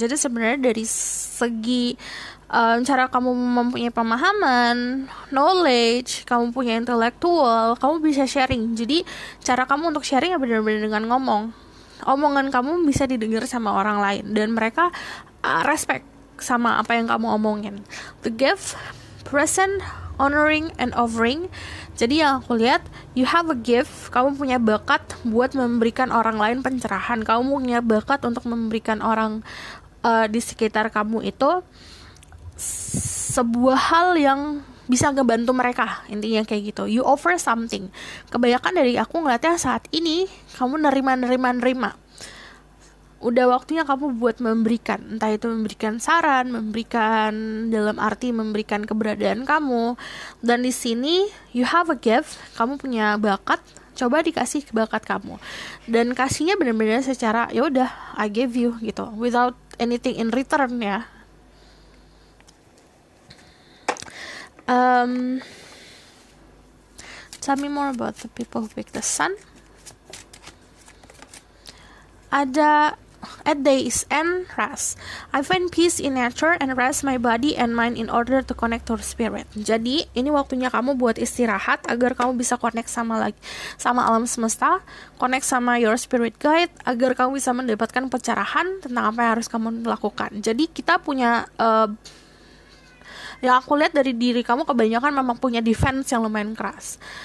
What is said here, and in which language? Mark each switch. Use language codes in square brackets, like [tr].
[id] Jadi sebenarnya dari segi cara kamu mempunyai pemahaman, knowledge, kamu punya intelektual, kamu bisa sharing. Jadi cara kamu untuk sharing ya benar-benar dengan ngomong. Omongan kamu bisa didengar sama orang lain dan mereka respect sama apa yang kamu omongin. [en] The gift, present, honoring, and offering. [id] Jadi yang aku lihat, [en] you have a gift, [id] kamu punya bakat buat memberikan orang lain pencerahan. Kamu punya bakat untuk memberikan orang di sekitar kamu itu sebuah hal yang bisa ngebantu mereka, intinya kayak gitu. [en] You offer something. [id] Kebanyakan dari aku ngeliatnya saat ini kamu nerima. udah waktunya kamu buat memberikan, entah itu memberikan saran, memberikan dalam arti memberikan keberadaan kamu. Dan di sini [en] you have a gift, [id] kamu punya bakat, coba dikasih bakat kamu. Dan kasihnya benar-benar secara ya udah [en] I give you [id] gitu, [en] without anything in return [id] ya. [en] Tell me more about the people who pick the sun. [id] Ada [en] at days end rest. I find peace in nature and rest my body and mind in order to connect to spirit. [id] Jadi ini waktunya kamu buat istirahat agar kamu bisa connect sama alam semesta, connect sama [en] your spirit guide, [id] agar kamu bisa mendapatkan pencerahan tentang apa yang harus kamu lakukan. Jadi kita punya yang aku lihat dari diri kamu kebanyakan memang punya defense yang lumayan keras.